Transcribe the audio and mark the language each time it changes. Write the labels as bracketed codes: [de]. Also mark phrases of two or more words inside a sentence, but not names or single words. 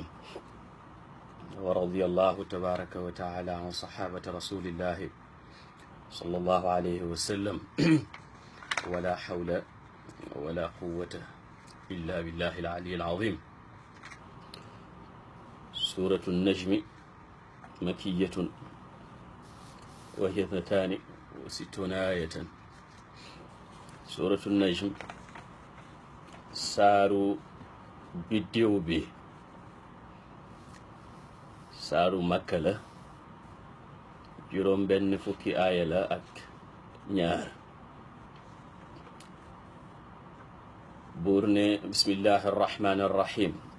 [ar] ورضي الله تبارك وتعالى عن صحابة رسول الله صلى الله عليه وسلم ولا حول ولا قوة إلا بالله العلي العظيم. سورة النجم مكية وهي 62 آية. [wo] سورة النجم saaru biddiw bi saaru Makka la, juróom benn fukki aaya la ak ñaar. buur ne [ar] بسم الله الرحمن الرحيم.